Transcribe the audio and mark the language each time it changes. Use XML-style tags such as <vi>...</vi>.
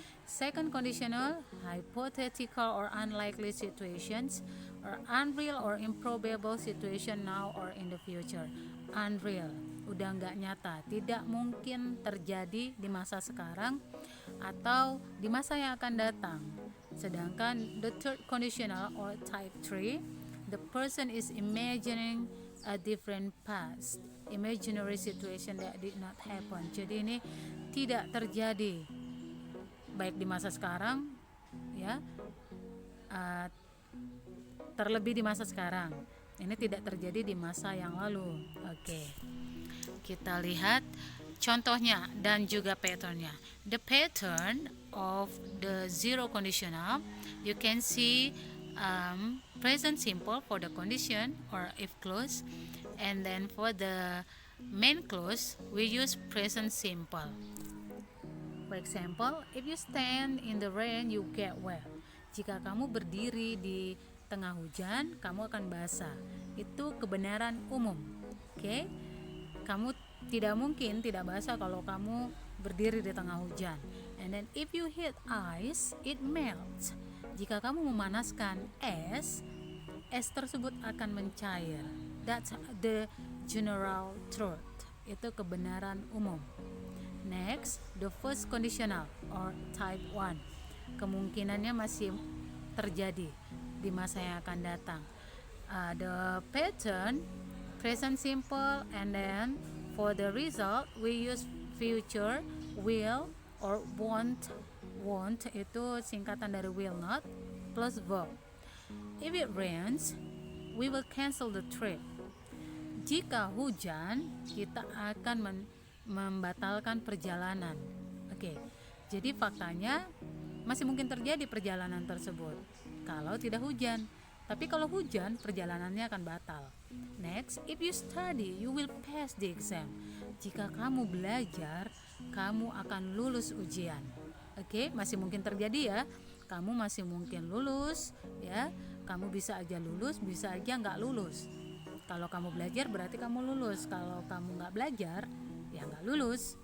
<en>Second conditional, hypothetical or unlikely situations, or unreal or improbable situation now or in the future.</en> <id>Unreal, udah nggak nyata, tidak mungkin terjadi di masa sekarang atau di masa yang akan datang.</id> <en>Sedangkan the third conditional or type 3, the person is imagining a different past, imaginary situation that did not happen.</en> <id>Jadi ini tidak terjadi baik di masa sekarang, ya, terlebih di masa sekarang. Ini tidak terjadi di masa yang lalu. Oke. Kita lihat contohnya dan juga patternnya.</id> <en>The pattern of the zero conditional, you can see present simple for the condition or if clause, and then for the main clause we use present simple. For example, if you stand in the rain you get wet.</en> <id>Jika kamu berdiri di tengah hujan, kamu akan basah. Itu kebenaran umum. Oke? Kamu tidak mungkin tidak basah kalau kamu berdiri di tengah hujan.</id> <en>And then if you heat ice, it melts.</en> <id>Jika kamu memanaskan es tersebut akan mencair.</id> <en>That's the general truth.</en> <id>Itu kebenaran umum.</id> <en>Next, the first conditional or type 1.</en> <id>Kemungkinannya masih terjadi di masa yang akan datang.</id> <en>The pattern present simple, and then for the result we use future, will or won't.</en> <id>Won't itu singkatan dari will not plus verb.</id> <en>If it rains, we will cancel the trip.</en> <id>Jika hujan, kita akan membatalkan perjalanan. Oke. Jadi faktanya masih mungkin terjadi perjalanan tersebut kalau tidak hujan. Tapi kalau hujan, perjalanannya akan batal.</id> <en>Next, if you study, you will pass the exam.</en> <id>Jika kamu belajar, kamu akan lulus ujian. Oke, masih mungkin terjadi ya. Kamu masih mungkin lulus, ya. Kamu bisa aja lulus, bisa aja nggak lulus. Kalau kamu belajar berarti kamu lulus. Kalau kamu nggak belajar, ya nggak lulus.</id>